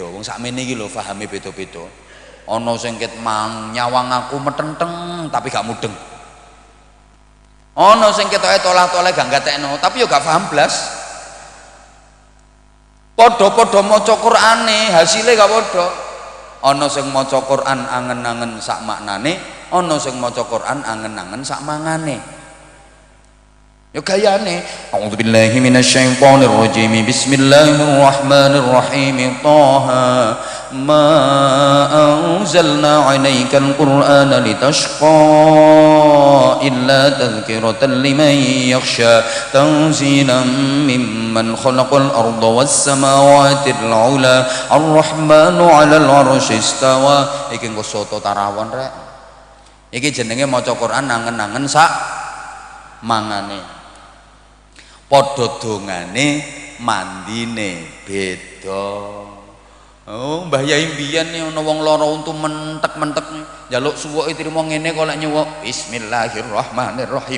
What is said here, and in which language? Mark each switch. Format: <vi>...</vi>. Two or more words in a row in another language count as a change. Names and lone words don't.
<jv>Wong sakmene iki lho fahame beda-beda. Ana sing ket mang nyawang aku metenteng tapi gak mudeng, ana sing ketoke tolah-toleh gak gatekno tapi yo gak paham blas. Podo-podo maca Qur'ane hasilnya gak podo. Ana sing maca Qur'an angen-angen sak maknane, ana sing maca Qur'an angen-angen sak mangane. Yo gayane.</jv> <ar>أعوذ بالله من الشيطان الرجيم. بسم الله الرحمن الرحيم. طه ما أنزلنا عليك القرآن لتشقى إلا تذكرة لمن يخشى تنزيلا ممن خلق الأرض والسماوات العلى الرحمن على العرش استوى.</ar> <jv>Iki engko soto tarawon rek. Iki jenenge maca Qur'an angen-angen sak mangane. Padha dongane mandine beda. Oh, Mbah Yai mbiyen ana wong lara untu mentek-mentek njaluk suwuke trimo ngene kok lek nyuwuk Bismillahirrahmanirrahim.</jv>